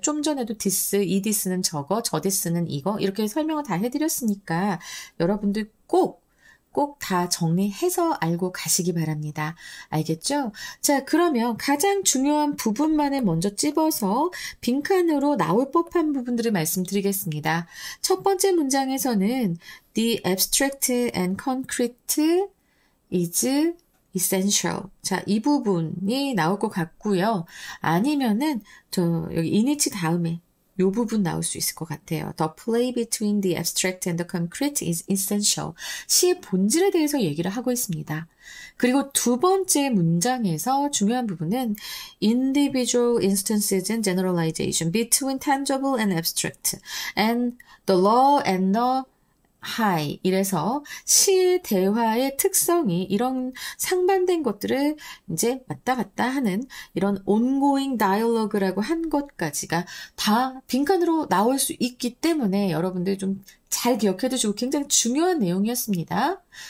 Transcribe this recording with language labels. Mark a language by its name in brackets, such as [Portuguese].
[Korean] 좀 전에도 디스, 이 디스는 저거, 저 디스는 이거, 이렇게 설명을 다 해드렸으니까 여러분들 꼭 다 정리해서 알고 가시기 바랍니다. 알겠죠? 자, 그러면 가장 중요한 부분만을 먼저 찝어서 빈칸으로 나올 법한 부분들을 말씀드리겠습니다. 첫 번째 문장에서는 [English] The abstract and concrete is essential. [Korean] 자, 이 부분이 나올 것 같고요. 아니면은 여기 이니치 다음에 요 부분 나올 수 있을 것 같아요. [English] The play between the abstract and the concrete is essential. [Korean] 시의 본질에 대해서 얘기를 하고 있습니다. 그리고 두 번째 문장에서 중요한 부분은 [English] individual instances and generalization between tangible and abstract and the law and the high. [Korean] 이래서 시의 대화의 특성이 이런 상반된 것들을 이제 왔다 갔다 하는 이런 [English] ongoing dialogue [Korean] 라고 한 것까지가 다 빈칸으로 나올 수 있기 때문에 여러분들 좀 잘 기억해 두시고 굉장히 중요한 내용이었습니다.